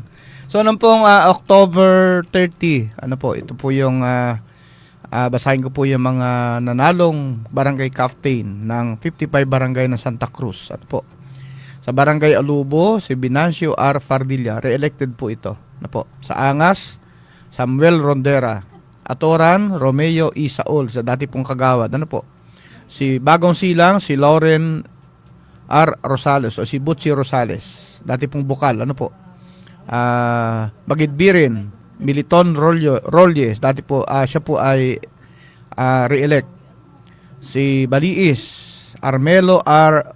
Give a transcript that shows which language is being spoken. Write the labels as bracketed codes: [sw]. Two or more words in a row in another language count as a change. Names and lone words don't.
[tl] So, nung pong October 30, ito po yung, basahin ko po yung mga nanalong barangay captain ng 55 barangay ng Santa Cruz. Sa barangay Alubo, si Binancio R. Fardilla, re-elected po ito. Sa Angas, Samuel Rondera. Atoran, Romeo E. Saul, sa dati pong kagawad. Si Bagong Silang, si Lauren R. Rosales o si Butchie Rosales, dati pong bukal. Bagidbirin, Militon Rolles, dati po, siya po ay re-elect. Si Baliis, Armelo R.